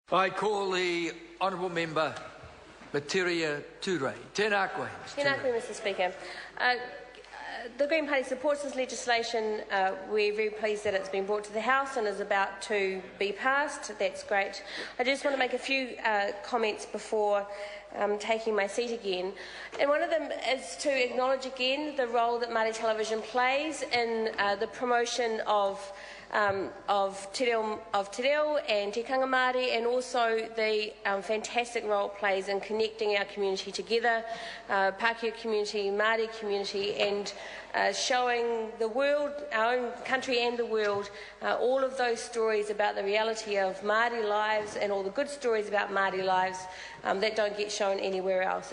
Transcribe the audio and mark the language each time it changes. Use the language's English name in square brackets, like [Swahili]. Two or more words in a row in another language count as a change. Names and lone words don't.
[English] I call the honourable member Materia Ture. [Māori] Tēnā koe, Mr. Tēnā koe, [English] Mr. Speaker. The Green Party supports this legislation. We're very pleased that it's been brought to the House and is about to be passed. That's great. I just want to make a few comments before taking my seat again. And one of them is to acknowledge again the role that Māori television plays in the promotion of [Māori] te reo [English] and [Māori] tikanga Māori, [English] and also the fantastic role it plays in connecting our community together, Pākehā community, Māori community, and showing the world, our own country and the world, all of those stories about the reality of Māori lives and all the good stories about Māori lives that don't get shown anywhere else.